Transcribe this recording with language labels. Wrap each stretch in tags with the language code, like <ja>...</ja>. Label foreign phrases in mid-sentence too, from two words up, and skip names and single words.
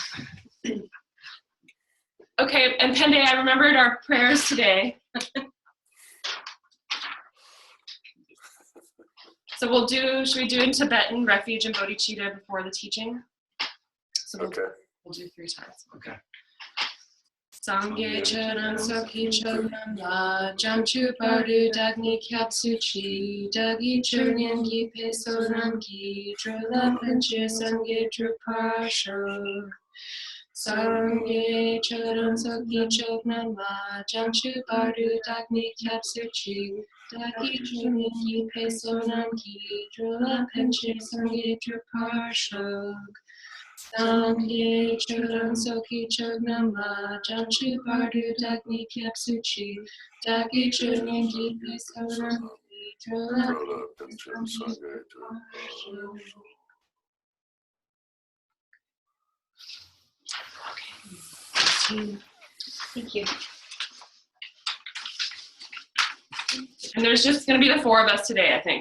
<en>Okay, and Pende, I remembered our prayers today. So should we do in Tibetan, refuge and bodhicitta before the teaching? So we'll do 3 times. Okay.</en> <bo>སངས་རྒྱས་ཆོས་དང་ཚོགས་ཀྱི་མཆོག་རྣམས་ལ། བྱང་ཆུབ་བར་དུ་བདག་ནི་སྐྱབས་སུ་མཆི། བདག་གི་ཆོས་ཉན་གྱི་བསོད་ནམས་ཀྱིས། འགྲོ་ལ་ཕན་ཕྱིར་སངས་རྒྱས་འགྲུབ་པར་ཤོག. སངས་རྒྱས་ཆོས་དང་ཚོགས་ཀྱི་མཆོག་རྣམས་ལ། བྱང་ཆུབ་བར་དུ་བདག་ནི་སྐྱབས་སུ་མཆི། བདག་གི་ཆོས་ཉན་གྱི་བསོད་ནམས་ཀྱིས། འགྲོ་ལ་ཕན་ཕྱིར་སངས་རྒྱས་འགྲུབ་པར་ཤོག. སངས་རྒྱས་ཆོས་དང་ཚོགས་ཀྱི་མཆོག་རྣམས་ལ། བྱང་ཆུབ་བར་དུ་བདག་ནི་སྐྱབས་སུ་མཆི། བདག་གི་ཆོས་ཉན་གྱི་བསོད་ནམས་ཀྱིས། འགྲོ་ལ</bo> <en>Thank you. And there's just going to be the 4 of us today, I think.</en>